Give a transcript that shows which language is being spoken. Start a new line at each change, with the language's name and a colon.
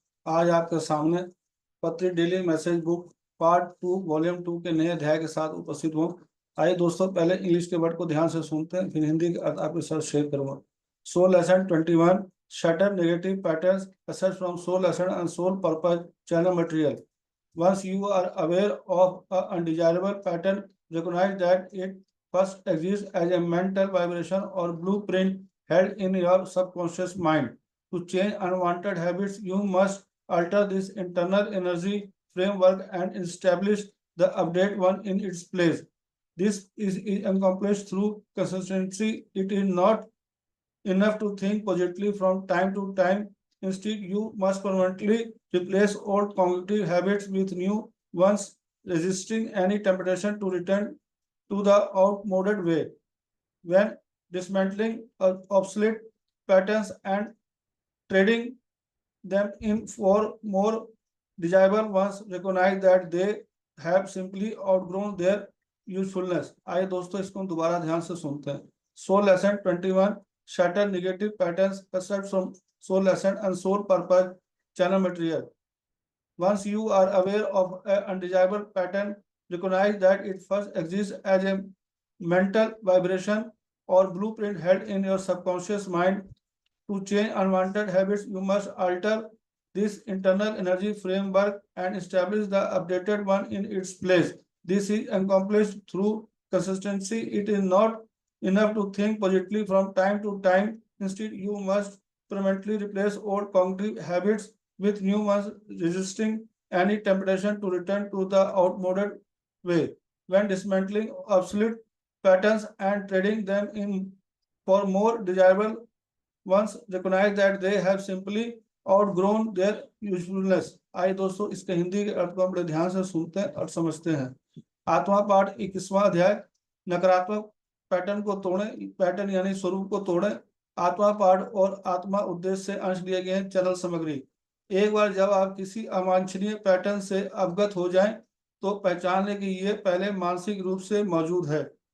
Hindi: आज आपके सामने पत्री daily message book part 2 volume 2 के नए अध्याय के साथ उपस्थित हूँ। आइए दोस्तों, पहले इंग्लिश के वर्ड को ध्यान से सुनते हैं, फिर हिंदी के अर्थ आपके साथ शेयर करूंगा।
English: So lesson 21 shatter negative patterns aside from so lesson and soul purpose channel material. Once you are aware of a undesirable pattern, recognize that it first exists as a mental vibration or blueprint held in your subconscious mind. To change unwanted habits, you must alter this internal energy framework and establish the update one in its place. This is accomplished through consistency. It is not enough to think positively from time to time. Instead, you must permanently replace old cognitive habits with new ones, resisting any temptation to return to the outmoded way. When dismantling obsolete patterns and trading them in for more desirable ones, recognize that they have simply outgrown their usefulness.
Hindi: आइए दोस्तों, इसको दोबारा ध्यान से सुनते हैं।
English: So lesson 21 shatter negative patterns except from soul lesson and soul purpose channel material. Once you are aware of an undesirable pattern, recognize that it first exists as a mental vibration or blueprint held in your subconscious mind. To change unwanted habits, you must alter this internal energy framework and establish the updated one in its place. This is accomplished through consistency. It is not enough to think positively from time to time. Instead, you must permanently replace old cognitive habits with new ones, resisting any temptation to return to the outmoded way. When dismantling obsolete patterns and trading them in for more desirable ones, recognize that they have simply outgrown their usefulness.
Hindi: आइए दोस्तों, इसके हिंदी के अर्थ को हम बड़े ध्यान से सुनते हैं और समझते हैं। आत्मा पाठ 21वां अध्याय, नकारात्मक पैटर्न को तोड़ें। पैटर्न यानी स्वरूप को तोड़ें। आत्मा पाठ और आत्मा उद्देश्य से अंश लिए गए हैं। चैनल सामग्री। एक बार जब आप किसी अवांछनीय पैटर्न से अवगत हो जाएं, तो पहचान लें कि ये पहले मानसिक रूप से मौजूद है।